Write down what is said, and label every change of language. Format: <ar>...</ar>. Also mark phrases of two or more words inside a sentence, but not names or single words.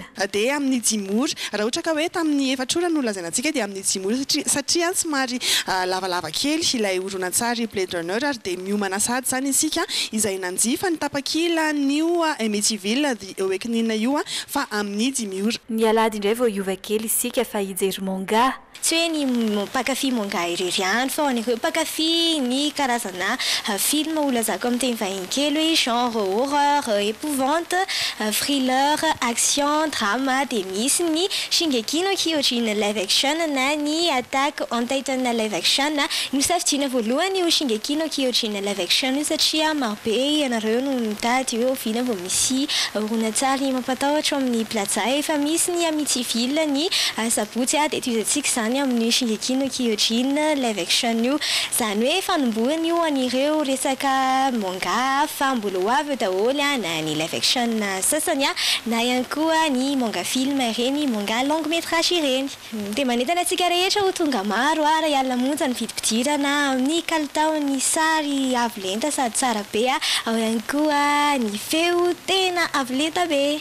<mg>Dia amin'ny 10 ora raha ohatra ka hoe tamin'ny 4 ora no lazainantsika dia amin'ny 10 ora satria somary lavalava kely ilay horonan-tsary Blade Runner ary dia miomana sady zany isika izay nanjifa ny tapakila nio Amityville eo ekinina io fa amin'ny 10 ora. Ny alahady indray vao hiova kely isika fa hijery manga. Tsy hoe ny mpakafy manga irery ihany fa hoan'ireo mpakafy ny karazana film olazako amin'ny teny vahiny kely hoe</mg> <fr>genre horreur, épouvante, thriller, action, drama</fr> <mg>dia misy ny Shingeki no Kyojin live action na ny Attack on Titan live action. Nisafidiana voalohany io Shingeki no Kyojin live action io satria marobe ianareo no mitady hoe oviana vao misy horonan-tsary mampatahotra amin'ny plaza efa misy ny Amityville ny sabotsy dia toizantsika zany amin'ny Shingeki no Kyojin</mg> <en>live action</en> <mg>io zany hoe fanombohana io an'ireo resaka manga fa mbola ho avy daholo na ny live action sasany na ihany koa ny manga film ireny manga</mg> <fr>long métrage</fr> <mg>ireny dia manentana antsika rehetra ho tonga maro raha hiala monja ny vidim-pidirana amin'ny kalitao ny sary avo lenta sady tsara be ao ihany koa ny feo tena avo lenta be.</mg>